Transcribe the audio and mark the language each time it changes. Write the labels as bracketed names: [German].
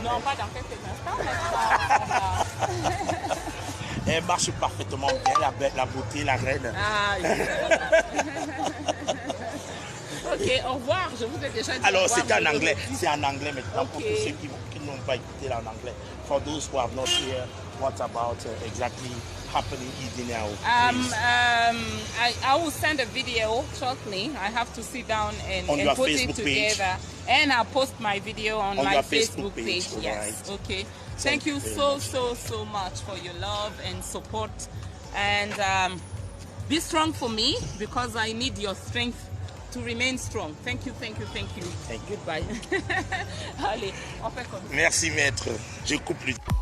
[French] Non, pas dans quelques instants. Elle marche parfaitement bien, la beauté, la reine. Ah, ok, au revoir, je vous ai déjà dit. Alors, c'est en anglais. C'est en anglais maintenant pour tous ceux qui n'ont pas écouté en anglais. [English] For those who have not heard what about exactly happening in Idenao. I will send a video shortly. I have to sit down and put Facebook it together. Page. And I'll post my video on my Facebook page. Yes. Right. Okay. Thank you so much for your love and support. And be strong for me because I need your strength to remain strong. Thank you. Thank you. Goodbye. [French] Allez, on fait comme ça. Merci maître. Je coupe le...